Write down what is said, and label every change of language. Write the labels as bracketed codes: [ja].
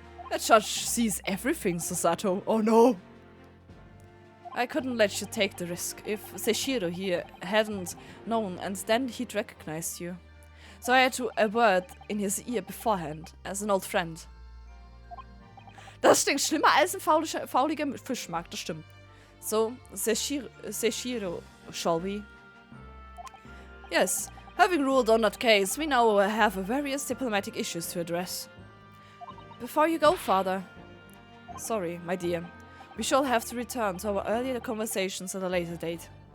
[en] The judge sees everything, Susato. Oh no! I couldn't let you take the risk if Seishiro here hadn't known, and then he'd recognized you. So I had to a word in his ear beforehand, as an old friend. [de] Das stinkt schlimmer als ein fauliger Fischmarkt, das stimmt. [en] So, Seishiro, shall we? Yes, having ruled on that case, we now have various diplomatic issues to address. Before you go, Father. Sorry, my dear. We shall have to return to our earlier conversations at a later date.